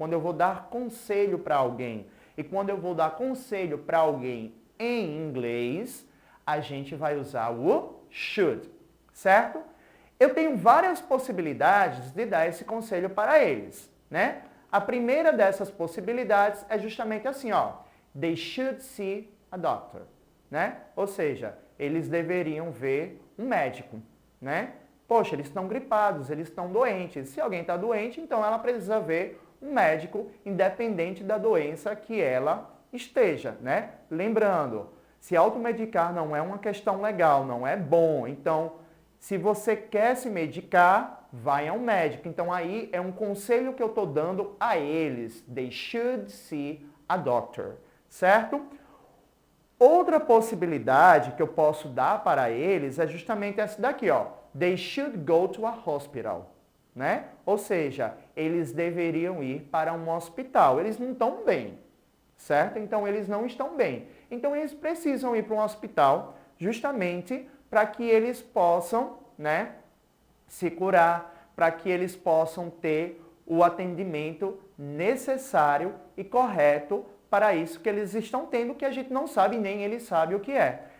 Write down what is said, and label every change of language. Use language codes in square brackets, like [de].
[pt] Quando eu vou dar conselho para alguém e quando eu vou dar conselho para alguém em inglês, a gente vai usar o should, certo? Eu tenho várias possibilidades de dar esse conselho para eles, né? A primeira dessas possibilidades é justamente assim, ó. [en] They should see a doctor, né? [pt] Ou seja, eles deveriam ver um médico, né? Poxa, eles estão gripados, eles estão doentes. Se alguém está doente, então ela precisa ver um médico, independente da doença que ela esteja, né? Lembrando, se automedicar não é uma questão legal, não é bom, então se você quer se medicar, vai a um médico. Então, aí é um conselho que eu estou dando a eles. [en] They should see a doctor, certo? [pt] Outra possibilidade que eu posso dar para eles é justamente essa daqui, ó. [en] They should go to a hospital, né? [pt] Ou seja, eles deveriam ir para um hospital. Eles não estão bem, certo? Então, eles não estão bem. Então, eles precisam ir para um hospital justamente para que eles possam, né, se curar, para que eles possam ter o atendimento necessário e correto para isso que eles estão tendo, que a gente não sabe, nem eles sabem o que é.